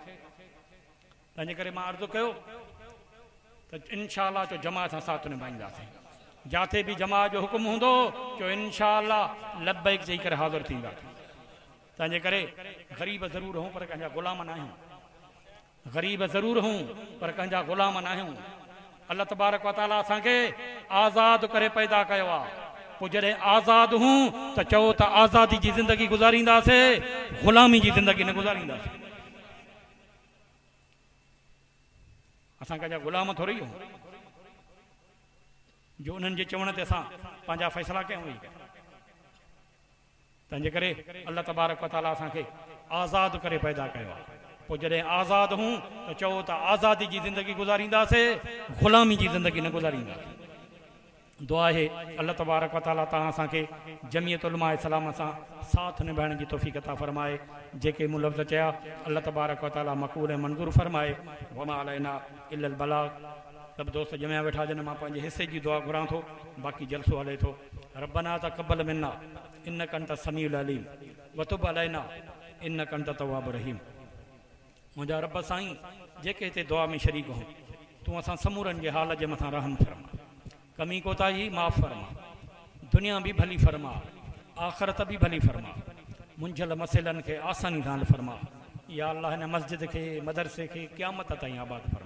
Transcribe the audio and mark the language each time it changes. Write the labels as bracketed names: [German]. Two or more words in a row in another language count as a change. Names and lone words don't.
[Sindhi] तंहिंजे करे मां अर्ज़ु कयो त [Arabic] إن شاء الله [Sindhi] जो जमात सां साथ निभाईंदासीं। जिथे भी जमात जो हुकुम हूंदो जो [Arabic] إن شاء الله [Sindhi] लब्बैक चई करे हाज़िर थींदा। तंहिंजे करे ग़रीब ज़रूर हूं पर कंहिंजा ग़ुलाम न आहियूं, ग़रीब ज़रूर हूं पर कंहिंजा ग़ुलाम न आहियूं। [Arabic] الله تبارك وتعالى [Sindhi] असांखे आज़ाद करे पैदा कयो आहे। पोइ जॾहिं आज़ाद हूं त चओ त आज़ादी जी ज़िंदगी गुज़ारींदासीं, ग़ुलामी जी ज़िंदगी न गुज़ारींदासीं। असां कंहिंजा ग़ुलाम थोरी आहियूं जो उन्हनि जे चवण ते असां पंहिंजा फ़ैसिला कयूं। तंहिंजे करे [Arabic] الله تبارك وتعالى [Sindhi] असांखे आज़ाद करे पैदा कयो आहे। पोइ जॾहिं आज़ाद हूं त चओ त आज़ादी जी ज़िंदगी गुज़ारींदासीं, ग़ुलामी जी ज़िंदगी न गुज़ारींदासीं। दुआ है [Arabic] الله تبارك وتعالى [Sindhi] तव्हां असांखे जमीयत उलमा इस्लाम सां साथ निभाइण जी तौफ़ीक़ अता फरमाए। जेके मूं लफ़्ज़ चया [Arabic] الله تبارك وتعالى [Sindhi] मक़बूल ऐं मंज़ूर फरमाए। [Arabic] وما علينا إلا البلاغ. [Sindhi] सब दोस्त जमिया वेठा जन मां पंहिंजे हिस्से जी दुआ घुरां थो, बाक़ी जलसो हले थो। [Arabic] ربنا تقبل منا إنك أنت السميع العليم وتب علينا إنك أنت التواب الرحيم. [Sindhi] मुंहिंजा रब साईं जेके हिते दुआ में शरीक हो, तूं असां समूरनि जे हाल जे मथां रहम फरमा, कमी कोताही माफ़ फरमा, दुनिया भी भली फरमा, आख़िरत भी भली फरमा, मुंझल मसइलनि खे आसानी सां फरमा। [Arabic] يا الله [Sindhi] हिन मस्जिद खे मदरसे खे क़यामत ताईं आबाद फरमा।